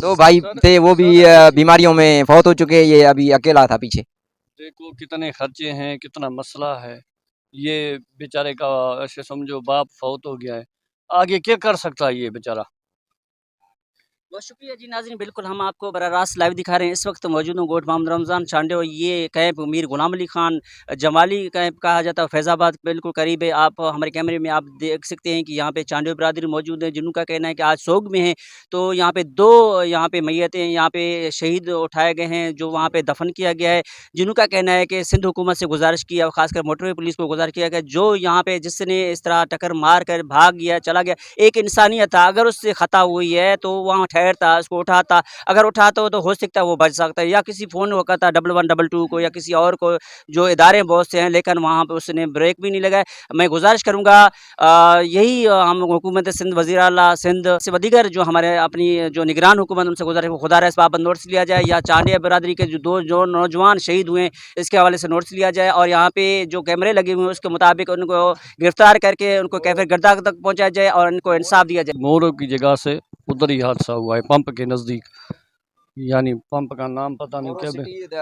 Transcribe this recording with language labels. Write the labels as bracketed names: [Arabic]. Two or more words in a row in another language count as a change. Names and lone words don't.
[Urdu] 2 بھائی تھے، وہ بھی بیماریوں میں فوت ہو چکے، یہ ابھی اکیلا تھا پیچھے. دیکھو کتنے خرچے ہیں، کتنا مسئلہ ہے. یہ بیچارے کا ایسے سمجھو باپ فوت ہو گیا ہے، آگے کیا کر سکتا ہے یہ بیچارہ? بہت شکریہ جی ناظرین، بالکل ہم آپکو براہ راست لائیو دکھا رہے ہیں. اس وقت موجود ہوں گوٹھ محمد رمضان چانڈیو، یہ کیمپ میر غلام علی خان جمالی کیمپ کہا جاتا ہے، فیض آباد بالکل قریب ہے. آپ ہمارے کیمرے میں آپ دیکھ سکتے ہیں کہ یہاں پہ چانڈیو برادری موجود ہے، جنکا کہنا ہے کہ آج سوگ میں ہے. تو یہاں پہ 2 یہاں پہ میتیں یہاں پہ شہید اٹھائے گئے ہیں، جو وہاں پہ دفن کیا گیا ہے. جنکا کہنا ہے کہ سندھ حکومت سے گزارش کی، اور خاصکر [English] motorway police [Urdu] کو گزارش کیا گیا، جو یہاں پہ جسنے اس طرح ٹکر مار کر بھاگ گیا، چلا گیا، ایک انسانیت تھا. اگر اس سے خطا ہوئی ہے تو وہاں ٹھہرتا، اسکو اٹھاتا، اگر اٹھاتا ہو تو ہو سکتا ہے وہ بچ سکتا ہے، یا کسی فون وہ کرتا 1112 کو، یا کسی اور کو، جو ادارے بہت سے ہیں، لیکن وہاں پہ اسنے بریک بھی نہیں لگایا. میں گزارش کروں گا یہی ہم حکومت سندھ، وزیر اعلیٰ سندھ سے دیگر جو ہمارے اپنی جو نگران حکومت، ان سے گزارش خدا اس بابت نوٹس لیا جائے، یا چانڈیا برادری کے جو نوجوان شہید ہوئے اسکے حوالے سے نوٹس لیا جائے، اور یہاں پہ جو کیمرے لگے ہوئے ہیں اسکے مطابق انکو گرفتار کرکے انکو کیفے گردار تک پہنچایا جائے اور انکو انصاف دیا جائے. مورو کی جگہ سے ادھر ہی حادثہ ہوا ہے، پمپ کے نزدیک، یعنی پمپ کا نام پتا نہیں کیا.